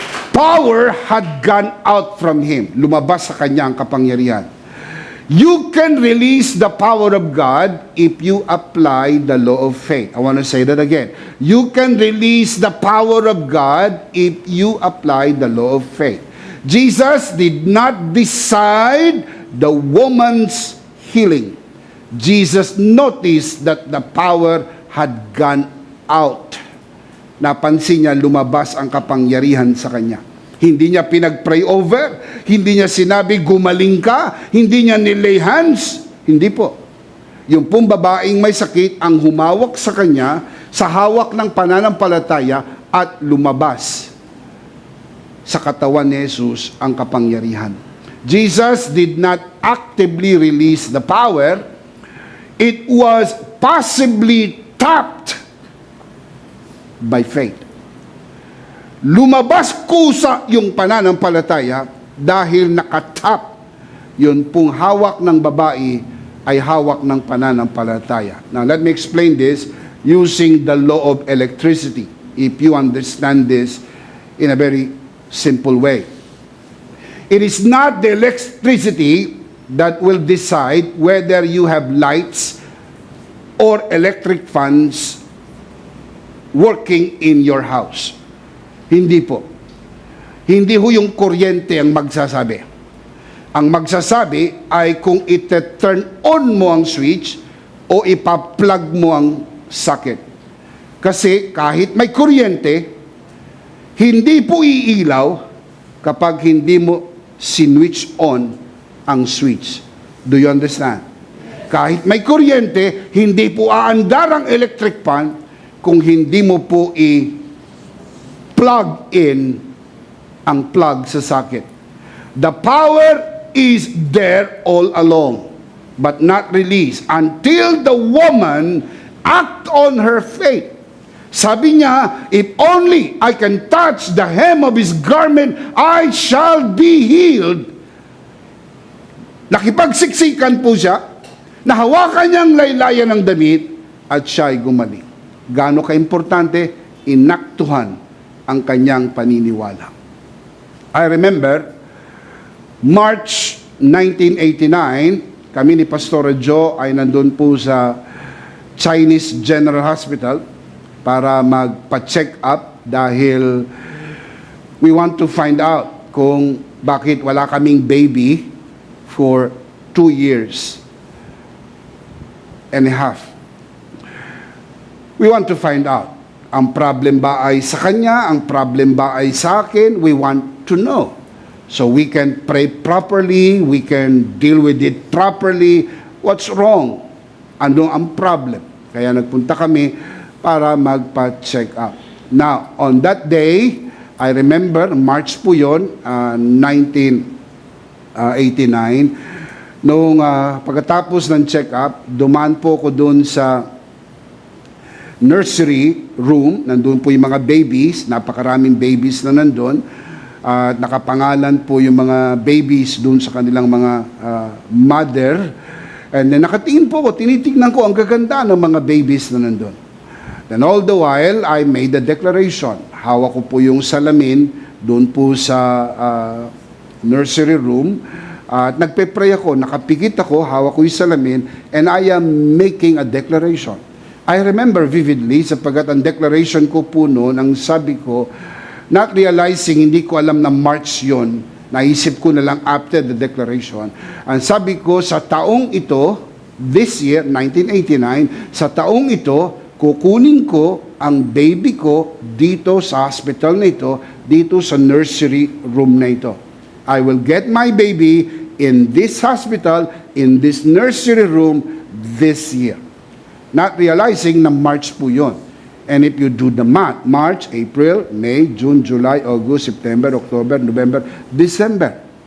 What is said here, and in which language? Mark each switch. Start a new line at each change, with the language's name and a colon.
English: Power had gone out from him.
Filipino: Lumabas sa kanya ang kapangyarihan.
English: You can release the power of God if you apply the law of faith. I want to say that again. You can release the power of God if you apply the law of faith. Jesus did not decide the woman's healing. Jesus noticed that the power had gone out.
Filipino: Napansin niya, lumabas ang kapangyarihan sa kanya. Hindi niya pinag-pray over, hindi niya sinabi gumaling ka, hindi niya nilay hands. Hindi po. Yung pong babaeng may sakit ang humawak sa kanya sa hawak ng pananampalataya at lumabas sa katawan ni Jesus ang kapangyarihan.
English: Jesus did not actively release the power. It was possibly tapped by faith.
Filipino: Lumabas kusa yung pananampalataya dahil nakatap yun pong hawak ng babae ay hawak ng pananampalataya.
English: Now, let me explain this using the law of electricity, if you understand this in a very simple way. It is not the electricity that will decide whether you have lights or electric fans working in your house.
Filipino: Hindi po. Hindi ho yung kuryente ang magsasabi. Ang magsasabi ay kung ite-turn on mo ang switch o ipa-plug mo ang socket. Kasi kahit may kuryente, hindi po iilaw kapag hindi mo sinwitch on ang switch.
English: Do you understand?
Filipino: Kahit may kuryente, hindi po aandar ang electric fan kung hindi mo po i-plug in ang plug sa socket.
English: The power is there all along, but not released until the woman act on her faith.
Filipino: Sabi niya,
English: if only I can touch the hem of his garment, I shall be healed.
Filipino: Nakipagsiksikan po siya, nahawakan niyang laylayan ng damit, at siya ay gumaling. Gaano ka-importante, inaktuhan ang kanyang paniniwala.
English: I remember, March 1989,
Filipino: kami ni Pastor Joe ay nandun po sa Chinese General Hospital para magpa-check up dahil
English: we want to find out
Filipino: kung bakit wala kaming
English: baby for 2 years and a half. We want to find out.
Filipino: Ang problem ba ay sa kanya? Ang problem ba ay sa akin?
English: We want to know. So we can pray properly, we can deal with it properly. What's wrong?
Filipino: Ano ang problem? Kaya nagpunta kami para magpa-check up.
English: Now, on that day, I remember,
Filipino: March po yun, 1989, nung pagkatapos ng check-up, dumaan po ko doon sa nursery room, nandun po yung mga babies, napakaraming babies na nandun, at nakapangalan po yung mga babies doon sa kanilang mga mother.
English: And then
Filipino: nakatingin po ko, tinitignan ko ang gaganda ng mga babies na nandun.
English: Then all the while, I made a declaration.
Filipino: Hawak ko po yung salamin doon po sa nursery room. At nagpe-pray ako, nakapikit ako, hawak ko yung salamin,
English: and I am making a declaration. I remember vividly,
Filipino: sapagkat ang declaration ko po noon, ang sabi ko,
English: not realizing,
Filipino: hindi ko alam na March yon, naisip ko na lang
English: after the declaration.
Filipino: Ang sabi ko, sa taong ito,
English: this year,
Filipino: 1989, sa taong ito, kukunin ko ang baby ko dito sa hospital na ito, dito sa nursery room na ito.
English: I will get my baby in this hospital, in this nursery room this year. Not realizing
Filipino: na March po yun.
English: And if you do the math, March, April, May, June, July, August, September, October, November, December.